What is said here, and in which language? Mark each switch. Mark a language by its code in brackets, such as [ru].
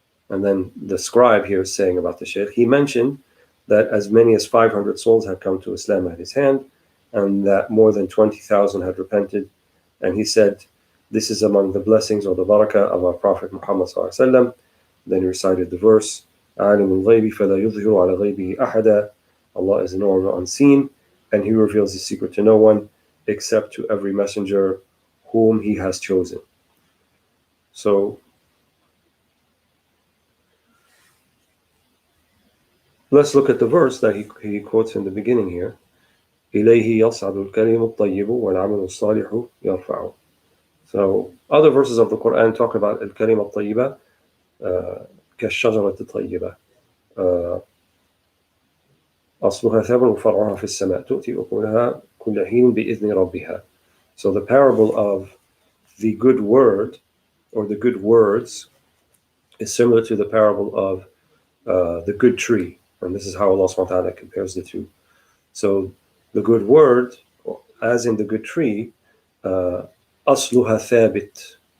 [en] And then the scribe here is saying about the Shaykh, he mentioned that as many as 500 souls had come to Islam at his hand, and that more than 20,000 had repented. And he said, this is among the blessings or the barakah of our Prophet Muhammad sallallahu alaihi wasallam. Then he recited the verse, [ar] عَالِمُ الْغَيْبِ فَلَا يُظْهِرُ عَلَى غَيْبِهِ أَحَدًا. [en] Allah is known or unseen, and he reveals his secret to no one except to every messenger whom he has chosen. So let's look at the verse that he quotes in the beginning here. [ar] إِلَيْهِ يَصْعَدُ الْكَلِمُ الطَّيِّبُ وَالْعَمَلُ الصَّالِحُ يَرْفَعُهُ. [en] So other verses of the Quran talk about al-kalim al-tayyiba, [ar] كالشجرة الطيبة أصلها ثابت وفرعها في السماء تؤتي أكلها كل حين بإذن ربها. [en] So the parable of the good word or the good words is similar to the parable of the good tree, and this is how Allah subhanahu wa ta'ala compares the two. So the good word, as in the good tree, [ar] أصلها ثابت.